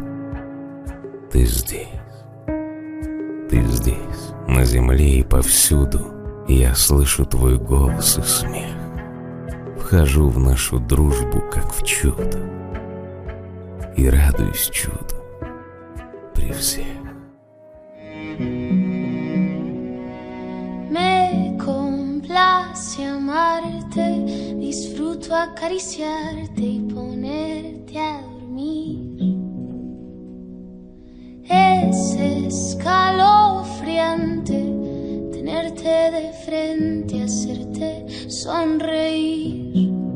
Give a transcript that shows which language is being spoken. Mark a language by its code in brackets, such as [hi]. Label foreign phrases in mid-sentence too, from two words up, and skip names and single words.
[ru] Ты здесь, на земле и повсюду. Я слышу твой голос и смех. Вхожу в нашу дружбу, как в чудо, и радуюсь чуду при всех. [es] Me complace amarte, disfruto acariciarte y ponerte a dormir. Es escalofriante tenerte de frente, hacerte sonreír.